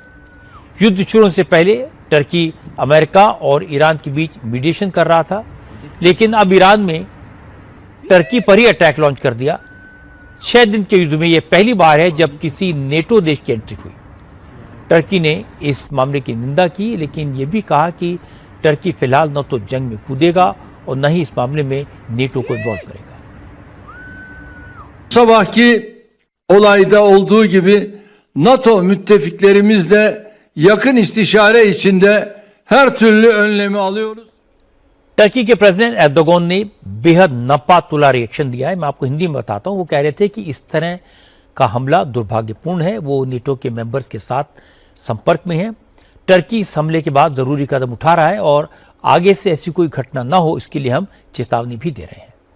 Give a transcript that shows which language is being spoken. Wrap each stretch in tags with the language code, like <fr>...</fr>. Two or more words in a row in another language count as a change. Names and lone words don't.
<hi>युद्ध शुरू से पहले टर्की अमेरिका और ईरान के बीच मीडिएशन कर रहा था, लेकिन अब ईरान में टर्की पर ही</hi> <en>attack launch</en> <hi>कर दिया। 6 दिन के युद्ध में यह पहली बार है जब किसी नेटो देश की एंट्री हुई। टर्की ने इस मामले की निंदा की, लेकिन यह भी कहा कि टर्की फिलहाल न तो जंग में कूदेगा और न ही इस मामले में नेटो को इन्वॉल्व करेगा।</hi> <tr>Sabahki olayda olduğu gibi NATO müttefiklerimizle yakın istişare içinde her türlü önlemi alıyoruz.</tr> <hi>टर्की के प्रेसिडेंट एर्दोगन ने बेहद नपा तुला रिएक्शन दिया है। मैं आपको हिंदी में बताता हूं। वो कह रहे थे कि इस तरह का हमला दुर्भाग्यपूर्ण है। वो नेटो के मेंबर्स के साथ संपर्क में है। टर्की इस हमले के बाद जरूरी कदम उठा रहा है और आगे से ऐसी कोई घटना ना हो, इसके लिए हम चेतावनी भी दे रहे हैं।</hi>